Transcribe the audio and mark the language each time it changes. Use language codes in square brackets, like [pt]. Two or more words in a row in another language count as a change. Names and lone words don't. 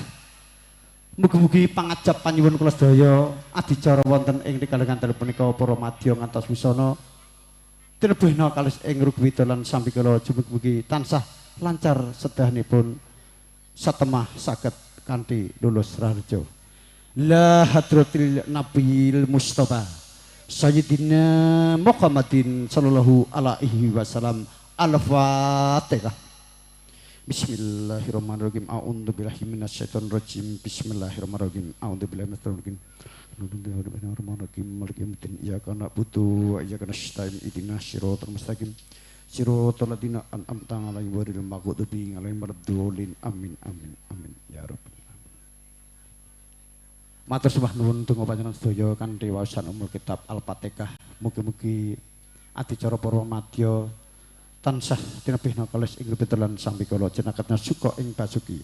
[jv] Mugi-mugi pangajab panyuwun kula sedaya adicara wonten ing kalengan dalu punika para madya ngantos wisana tinebihna kalis ing rugwida lan sambikala mugi tansah lancar sedahanipun satemah saged kanthi lulus raharja. [ar] إلى حضرة النبي المصطفى سيدنا محمد صلى الله عليه وسلم. Al-Fatihah. بسم الله الرحمن الرحيم. أعوذ بالله من الشيطان الرجيم. بسم الله الرحمن الرحيم. أعوذ بالله من الشيطان الرجيم. بسم الله الرحمن الرحيم. مالك يوم الدين. إياك نعبد وإياك نستعين. اهدنا الصراط المستقيم. صراط الذين أنعمت عليهم غير المغضوب عليهم ولا الضالين. آمين آمين آمين يا رب العالمين. [jv] Matur sembah nuwun donga panjenengan sedaya kanthi waosan [ar] أم الكتاب [jv] Al-Fatihah. Mugi-mugi adicara para madya tansah tinebihna kalis ing pitulan sambikala jenaketna suka ing basuki.